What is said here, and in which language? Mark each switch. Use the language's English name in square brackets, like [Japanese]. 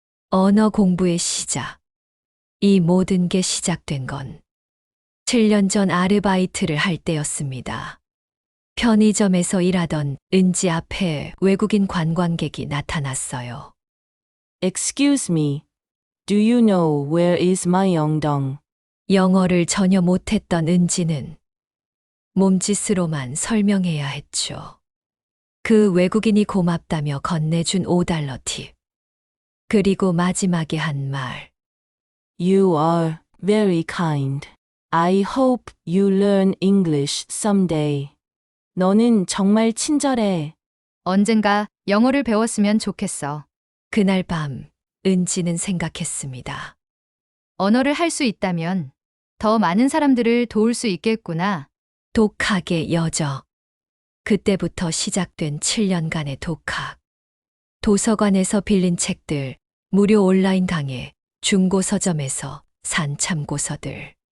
[Korean] 언어 공부의 시작. 이 모든 게 시작된 건 7년 전 아르바이트를 할 때였습니다. 편의점에서 일하던 은지 앞에 외국인 관광객이 나타났어요. [English] Excuse me. Do you know where is my Yeongdong? [Korean] 영어를 전혀 못했던 은지는 몸짓으로만 설명해야 했죠. 그 외국인이 고맙다며 건네준 $5 팁. 그리고 마지막에 한 말. [English] You are very kind. I hope you learn English someday. [Korean] 너는 정말 친절해. 언젠가 영어를 배웠으면 좋겠어. 그날 밤 은지는 생각했습니다. 언어를 할 수 있다면 더 많은 사람들을 도울 수 있겠구나. 독학의 여정. 그때부터 시작된 7년간의 독학. 도서관에서 빌린 책들, 무료 온라인 강의, 중고 서점에서 산 참고서들.